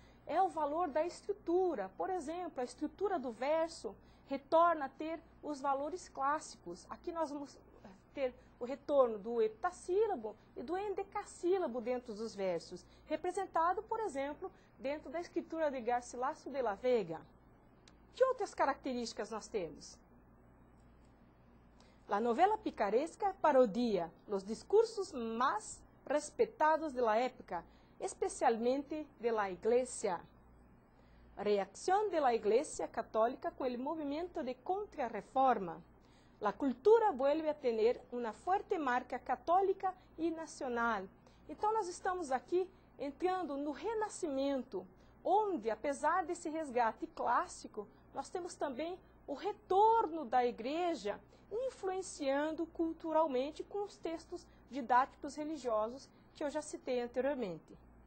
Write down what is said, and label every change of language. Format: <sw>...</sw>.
<pt>É o valor da estrutura. Por exemplo, a estrutura do verso retorna a ter os valores clássicos. Aqui nós vamos ter o retorno do heptassílabo e do endecassílabo dentro dos versos, representado, por exemplo, dentro da escritura de Garcilaso de la Vega. Que outras características nós temos?</pt> <es>La novela picaresca parodia los discursos más respetados de la época, especialmente de la Iglesia. Reacción de la Iglesia católica con el movimiento de contrarreforma. La cultura vuelve a tener una fuerte marca católica y nacional.</es> <pt>Então, nós estamos aqui entrando no Renascimento, onde, apesar desse resgate clássico, nós temos também o retorno da Igreja influenciando culturalmente com os textos didáticos religiosos que eu já citei anteriormente.</pt>